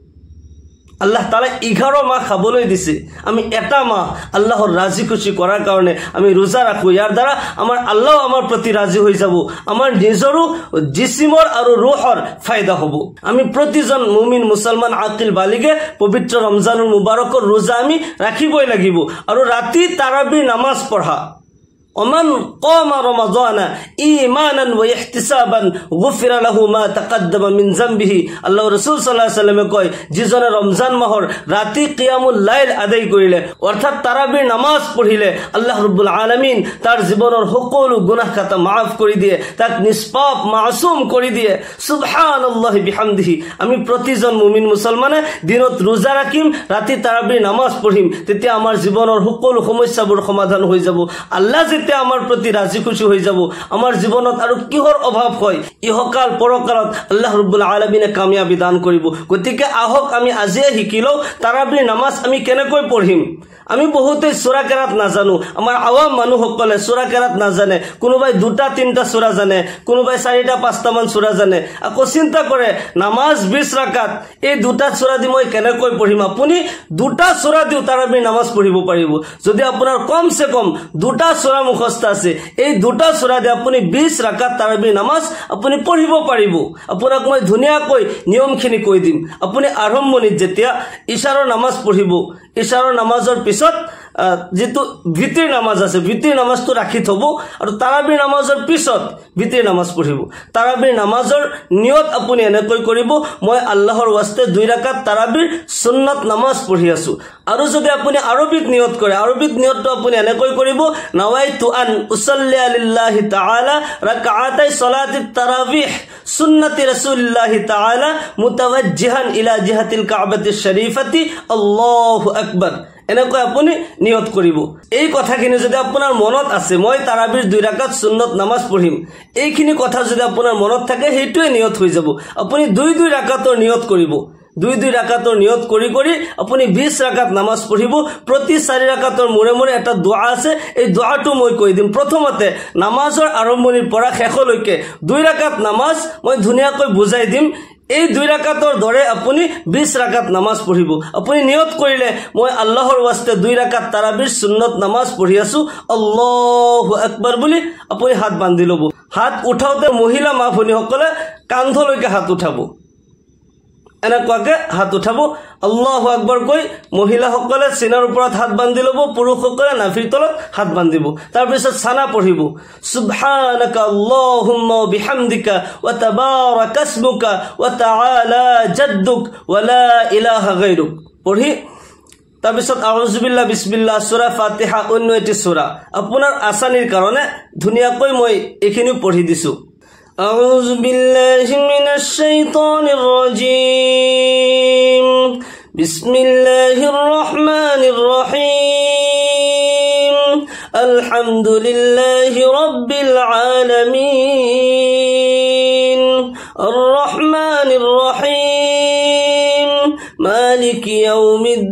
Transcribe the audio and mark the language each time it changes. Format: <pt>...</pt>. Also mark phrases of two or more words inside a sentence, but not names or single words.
<as>আল্লাহ তাআলা 11 মাহ খাবলৈ দিছে, আমি এটা মাহ আল্লাহৰ ৰাজি খুশি কৰাৰ কাৰণে আমি ৰোজা ৰাখো। ইয়াৰ দ্বাৰা আমাৰ আল্লাহ আমাৰ প্ৰতি ৰাজি হৈ যাব, আমাৰ নিজৰো জিসিমৰ আৰু ৰুহৰ ফায়দা হ'ব। আমি প্ৰতিজন মুমিন মুছলমান আকিল বালিগে পবিত্ৰ ৰমজানুল মুবাৰকৰ ৰোজা আমি ৰাখিবই লাগিব। আৰু ৰাতি তাৰাবিৰ নামাজ পঢ়া,</as> <ar>ومن قام رمضان إيمانا واحتسابا غفر له ما تقدم من ذنبه।</ar> <as>আল্লাহ রাসূল</as> <ar>صلى الله عليه وسلم</ar> <as>কয়, যিজনে ৰমজান মাহৰ ৰাতি</as> <ar>قيام الليل</ar> <as>আদায় কৰিলে, অৰ্থাৎ তাৰাবিৰ নামাজ পঢ়িলে, আল্লাহ ৰাব্বুল আলামিন তাৰ জীৱনৰ সকলো গুনাহ খাতা মাফ কৰি দিয়ে, তাক নিষ্পাপ মাসুম কৰি দিয়ে।</as> <ar>سبحان الله بحمده.</ar> <as>আমি প্ৰতিজন মুমিন মুছলমানে দিনত ৰোজা ৰাখিম, ৰাতি তাৰাবিৰ নামাজ পঢ়িম, তেতিয়া আমাৰ জীৱনৰ সকলো সমস্যাবোৰ সমাধান হৈ যাব। আল্লাহ যেতিয়া আমাৰ প্ৰতি ৰাজি খুশি হৈ যাব, আমাৰ জীৱনত আৰু কিহৰ অভাৱ হয় ইহকাল পৰকালত আল্লাহ ৰাব্বুল আলামিনে কামিয়াবি দান কৰিব। গতিকে আহক আমি আজিয়ে শিকি লওঁ তাৰাবিৰ নামাজ আমি কেনেকৈ পঢ়িম। আমি বহুতে সূরা কেরাত নাজানো, আমাৰ আৱাম মানুহসকলে সূরা কেরাত নাজানে, কোনোবাই 2-3টা সূরা জানে, কোনোবাই 4-5টা মান সূরা জানে। আকৌ চিন্তা কৰে নামাজ 20 ৰাকাত, এই 2টা সূরা দি মই কেনেকৈ পঢ়িম। আপুনি 2টা সূরা দিও তাৰাবিৰ নামাজ পঢ়িব পাৰিব। যদি আপোনাৰ কমসে কম 2টা সূরা মুখস্থ আছে, এই 2টা সূরা দি আপুনি 20 ৰাকাত তাৰাবিৰ নামাজ আপুনি পঢ়িব পাৰিব। আপোনাক মই ধুনীয়াকৈ নিয়মখিনি কৈ দিম। আপুনি আৰম্ভণিত যেতিয়া ইশাৰৰ নামাজ পঢ়িব, ইশাৰৰ নামাজৰ পিছত যেটো ভিতিৰ নামাজ আছে, ভিতিৰ নামাজটো ৰাখি থব, আৰু তাৰাবিৰ নামাজৰ পিছত ভিতিৰ নামাজ পঢ়িব। তাৰাবিৰ নামাজৰ নিয়ত আপুনি এনেকৈ কৰিব, মই আল্লাহৰ ওয়াস্তে 2 ৰাকাত তাৰাবিৰ সুন্নত নামাজ পঢ়ি আছো। আৰু যদি আপুনি আৰবিত নিয়ত কৰে, আৰবিত নিয়তটো আপুনি এনেকৈ কৰিব,</as> <ar>نويت أن أصلي لله تعالى ركعتي صلاة التراويح سنة رسول الله تعالى متوجها إلى جهة الكعبة الشريفة الله أكبر.</ar> <as>এনেকৈ আপুনি নিয়ত কৰিব। এই কথাখিনি যদি আপোনাৰ মনত আছে, মই তাৰাবিৰ 2 ৰাকাত সুন্নত নামাজ পঢ়িম, এইখিনি কথা যদি আপোনাৰ মনত থাকে সেইটোৱে নিয়ত হৈ যাব। আপুনি 2 ৰাকাতৰ নিয়ত কৰিব, 2 ৰাকাতৰ নিয়ত কৰি কৰি আপুনি 20 ৰাকাত নামাজ পঢ়িব। প্ৰতি 4 ৰাকাতৰ মূৰে মূৰে এটা দোয়া আছে, এই দোয়াটো মই কৈ দিম। প্ৰথমতে নামাজৰ আৰম্ভণিৰ পৰা শেষলৈকে 2 ৰাকাত নামাজ মই ধুনীয়াকৈ বুজাই দিম। এই 2 ৰাকাতৰ দৰে আপুনি 20 ৰাকাত নামাজ পঢ়িব। আপুনি নিয়ত কৰিলে মই আল্লাহৰ ওয়াস্তে 2 ৰাকাত তাৰাবিৰ সুন্নত নামাজ পঢ়ি আছো</as> <ar>الله أكبر</ar> <as>বুলি আপুনি হাত বান্ধি ল'ব। হাত উঠাওতে মহিলা মা ভনীসকলে কান্ধলৈকে হাত উঠাব, এনেকুৱাকে হাত উঠাব।</as> <ar>الله أكبر</ar> <as>কৈ মহিলাসকলে চিনাৰ ওপৰত হাত বান্ধি ল'ব, পুৰুষসকলে নাভিৰ তলত হাত বান্ধিব। তাৰপিছত সানা পঢ়িব,</as> <ar>سبحانك اللهم وبحمدك وتبارك اسمك وتعالى جدك ولا إله غيرك</ar> <as>পঢ়ি তাৰপিছত</as> <ar>أعوذ بالله بسم الله سورة الفاتحة</ar> <as>অন্য এটি সূরা। আপোনাৰ আসানিৰ কাৰণে ধুনীয়াকৈ মই এইখিনি পঢ়ি দিছো।</as> <ar>أعوذ بالله من الشيطان الرجيم بسم الله الرحمن الرحيم الحمد لله رب العالمين الرحمن الرحيم مالك يوم</ar>